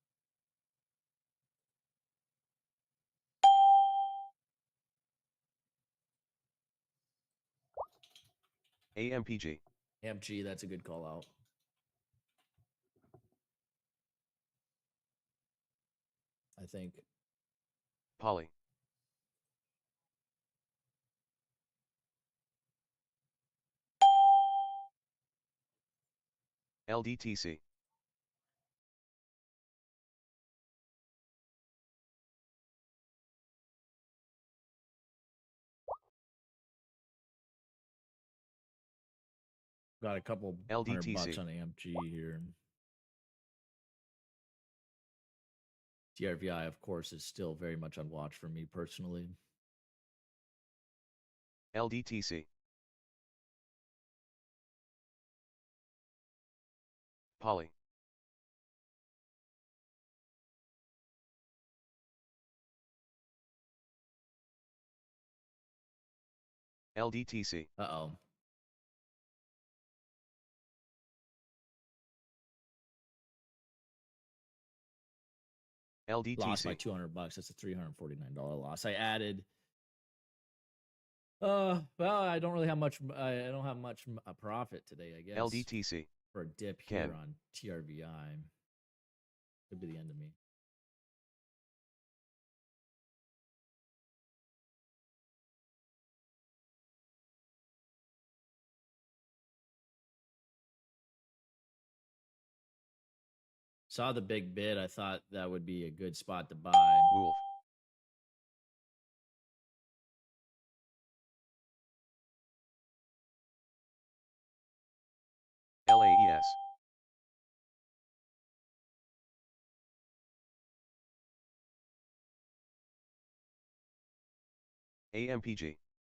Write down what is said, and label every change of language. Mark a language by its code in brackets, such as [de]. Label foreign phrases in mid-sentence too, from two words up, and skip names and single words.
[en] AMPG. AMPG, that's a good call out. I think. PALI. LDTC. Got a couple $100 on AMPG here. TRVI, of course, is still very much on watch for me personally. LDTC. PALI. LDTC. Uh-oh. LDTC. Lost by $200. That's a $349 loss. I added. Well, I don't really have much. I don't have much profit today, I guess. LDTC. For a dip here on TRVI. Could be the end of me. Saw the big bid. I thought that would be a good spot to buy. Wolf. LAES. AMPG.